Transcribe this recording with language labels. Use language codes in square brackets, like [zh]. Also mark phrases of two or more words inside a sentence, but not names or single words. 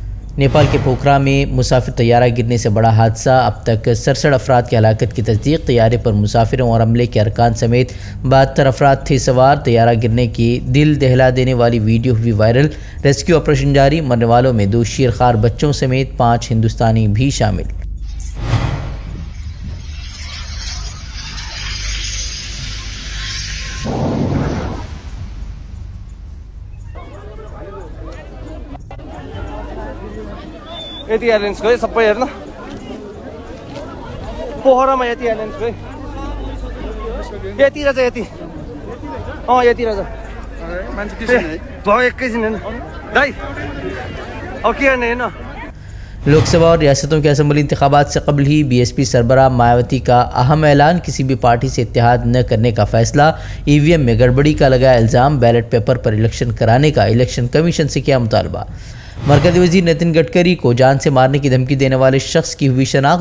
[ur] نیپال کے پوکھرا میں مسافر طیارہ گرنے سے بڑا حادثہ، اب تک 67 افراد کی ہلاکت کی تصدیق. طیارے پر مسافروں اور عملے کے ارکان سمیت 72 افراد تھے سوار. طیارہ گرنے کی دل دہلا دینے والی ویڈیو ہوئی وائرل. [en] rescue operation जारी। [ur] مرنے والوں میں 2 شیرخوار بچوں سمیت 5 ہندوستانی بھی شامل. [ne] यति एयरलाइन्सको है सबै हेर्न, पोखरामा यति एयरलाइन्सको है, यति रहेछ, यति यति रहेछ मान्छे भयो एकैछिन होइन दाइ, अब के गर्ने होइन। [ur] لوک سبھا اور ریاستوں کے اسمبلی انتخابات سے قبل ہی بی ایس پی سربراہ مایاوتی کا اہم اعلان، کسی بھی پارٹی سے اتحاد نہ کرنے کا فیصلہ. ای وی ایم میں گڑبڑی کا لگایا الزام, [en] ballot paper [ur] پر الیکشن کرانے کا [en] election commission [ur] سے کیا مطالبہ. مرکزی وزیر نتن گڈکری کو جان سے مارنے کی دھمکی دینے والے شخص کی ہوئی شناخت.